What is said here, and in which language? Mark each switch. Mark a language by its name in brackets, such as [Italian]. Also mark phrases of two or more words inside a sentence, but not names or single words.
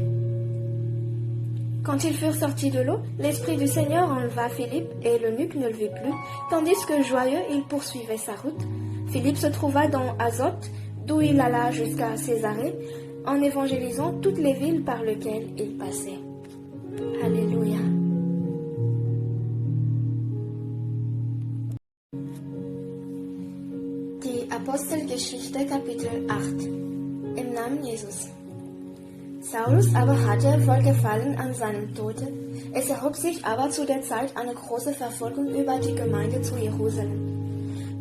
[French] Quand ils furent sortis de l'eau, l'Esprit du Seigneur enleva Philippe, et l'eunuque ne le vit plus, tandis que joyeux il poursuivait sa route. Philippe se trouva dans Azote, d'où il alla jusqu'à Césarée, en évangélisant toutes les villes par lesquelles il passait. Alléluia. [German] Die Apostelgeschichte Kapitel 8. Im Namen Jesus. Saulus aber hatte Wohlgefallen an seinem Tode. Es erhob sich aber zu der Zeit eine große Verfolgung über die Gemeinde zu Jerusalem.